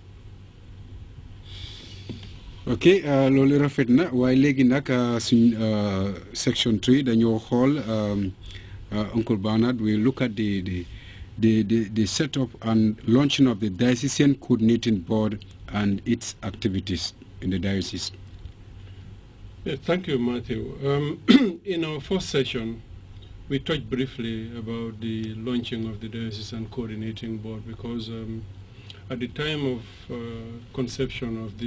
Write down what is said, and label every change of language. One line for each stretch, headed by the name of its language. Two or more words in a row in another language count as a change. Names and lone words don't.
Wolof: ok loolu rafet na waaye léegi nag suñ section 3 dañoo xool
English: Uncle Bernard we look at the setup and launching of the diocesan coordinating board and its activities in the diocese. Yeah, thank you, Matthew. In our first session, we touched briefly about the launching of the diocesan coordinating board because at the time of conception of